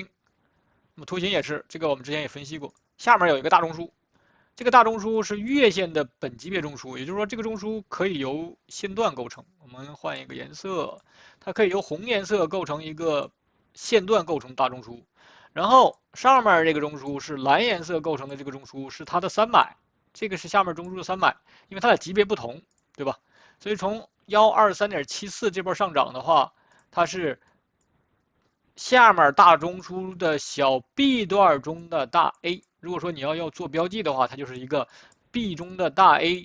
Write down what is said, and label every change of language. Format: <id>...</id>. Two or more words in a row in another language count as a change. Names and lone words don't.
<zh>那麼圖形也是這個我們之前也分析過，下面有一個大中樞，這個大中樞是月線的本級別中樞，也就是說這個中樞可以由線段構成。我們換一個顏色，它可以由紅顏色構成一個線段構成大中樞。然後上面這個中樞是藍顏色構成的，這個中樞是它的300，這個是下面中樞的300，因為它的級別不同，對吧？所以從123.74這波上漲的話，它是下面大中樞的小 B 段中的大 A。如果說你要做標記的話，它就是一個 B 中的大 A。</zh>